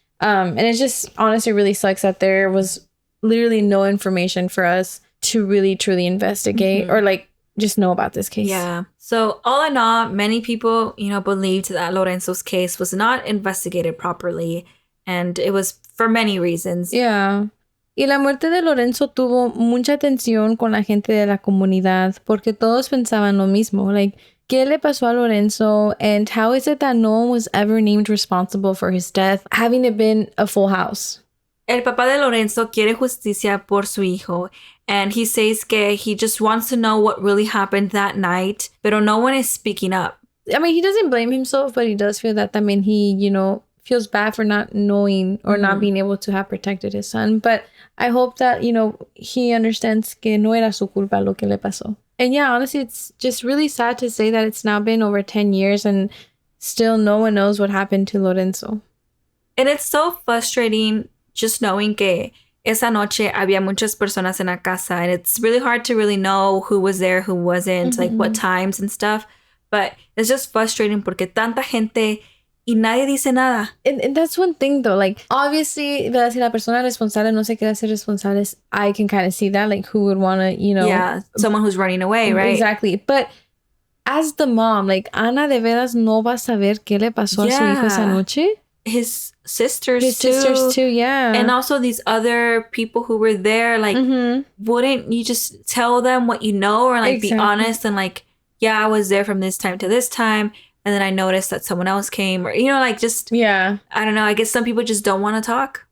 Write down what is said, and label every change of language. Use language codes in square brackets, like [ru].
[en] And it just honestly really sucks that there was literally no information for us to really truly investigate or like just know about this case. Yeah. So all in all, many people, you know, believed that Lorenzo's case was not investigated properly. And it was for many reasons. Yeah. [es] Y la muerte de Lorenzo tuvo mucha atención con la gente de la comunidad porque todos pensaban lo mismo. Like, ¿qué le pasó a Lorenzo? [en] And how is it that no one was ever named responsible for his death, having it been a full house? [es] El papá de Lorenzo quiere justicia por su hijo. [en] And he says que he just wants to know what really happened that night. Pero no one is speaking up. I mean, he doesn't blame himself, but he does feel that, I mean, he, you know, feels bad for not knowing or not being able to have protected his son. But I hope that, you know, he understands [es] que no era su culpa lo que le pasó. [en] And yeah, honestly, it's just really sad to say that it's now been over 10 years and still no one knows what happened to Lorenzo. And it's so frustrating just knowing [es] que esa noche había muchas personas en la casa. [en] And it's really hard to really know who was there, who wasn't, like what times and stuff. But it's just frustrating [es] porque tanta gente y nadie dice nada. [en] And that's one thing, though. Like, obviously, [es] ¿verdad? Si la persona responsable no se quiere hacer responsable, [en] I can kind of see that. Like, who would want to, you know... Yeah, someone who's running away, right? Exactly. But as the mom, like, [es] Ana de veras no va a saber qué le pasó a su hijo esa noche. [en] His sisters too, yeah. And also these other people who were there, like, wouldn't you just tell them what you know or, like, be honest and, like, yeah, I was there from this time to this time. And then I noticed that someone else came, or, you know, like, just, I don't know. I guess some people just don't want to talk.